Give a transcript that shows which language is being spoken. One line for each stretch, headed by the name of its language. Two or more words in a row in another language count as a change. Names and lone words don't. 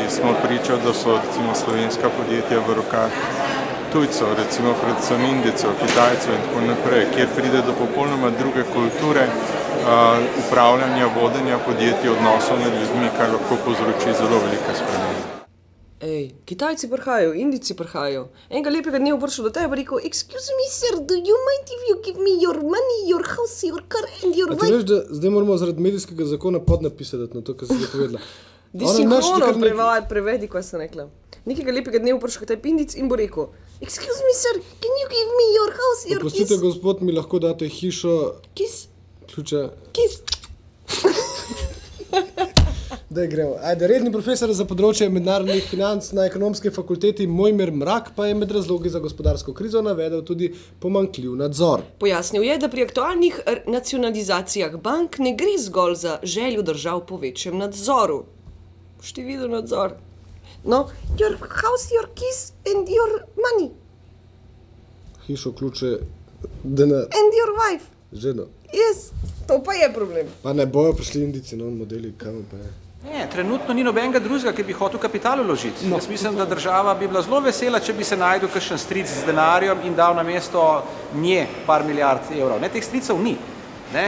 Slovenian: Smo priča, da so recimo slovenska podjetja v rokah tujcev, recimo predvsem Indijcev, Kitajcev in tako naprej, kjer pride do popolnoma druge kulture upravljanja, vodenja podjetij, odnosov med ljudmi, kar lahko povzroči zelo velike spremembe. Ej, Kitajci prihajajo, Indijci prihajajo. Enega lepega dne bo prišel do tebe in rekel:
English: "Excuse me, sir, do you mind if you give me your money, your house, your car and your wife?"
Slovenian: A ti veš, da zdaj moramo zaradi medijskega zakona podnapisati na to, kar si zdaj povedala. Disinhrono prevedi, kaj sem rekla. Nekega lepega dne bo prišel k tebi Indic in bo rekel:
English: "Excuse me, sir, can you give me your house, your keys?"
Slovenian: Oprostite, gospod, mi lahko date hišo,
English: Kis,
Slovenian: ključe.
English: kis.
Slovenian: Daj gremo. Ajde, redni profesor za področje mednarodnih financ na ekonomski fakulteti Mojmir Mrak pa je med razlogi za gospodarsko krizo navedel tudi pomanjkljiv nadzor. Pojasnil je, da pri aktualnih nacionalizacijah bank ne gre zgolj za željo držav po večjem nadzoru. Boš ti videl nadzor?
English: No, your house, your keys and your money.
Slovenian: Hišo, ključe, denar.
English: And your wife.
Slovenian: Ženo. Yes, to pa je problem. Pa ne bojo prišli Indici, no, modeli, kam pa je. Ne, trenutno ni nobenega drugega, ki bi hotel kapital vložiti. Jaz mislim, da država bi bila zelo vesela, če bi se najdel kakšen stric z denarjem in dal na mesto nje par milijard evrov. Ne, teh stricov ni. Ne?